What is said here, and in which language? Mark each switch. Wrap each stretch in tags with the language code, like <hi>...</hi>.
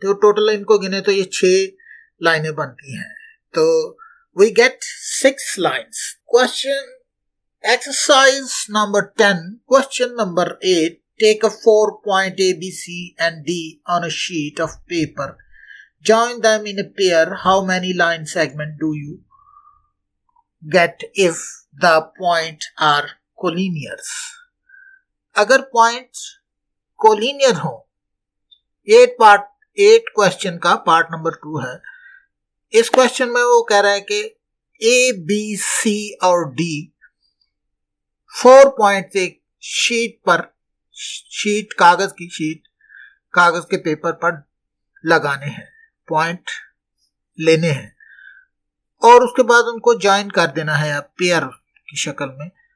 <hi>तो टोटल इनको गिने तो ये 6 लाइनें बनती हैं।</hi> <en>तो we get 6 lines. Question exercise number 10, question number 8, take a 4 point A B C and D on a sheet of paper, join them in a pair. How many line segment do you get if the points are collinears?</en> <hi>अगर point collinear हो, 8 question का part number 2 है। इस question में वो कह रहा है कि ए बी सी और डी 4 पॉइंट एक शीट पर, शीट कागज की शीट, कागज के पेपर पर लगाने हैं, पॉइंट लेने हैं और उसके बाद उनको ज्वाइन कर देना है आप पेयर की शक्ल में।</hi>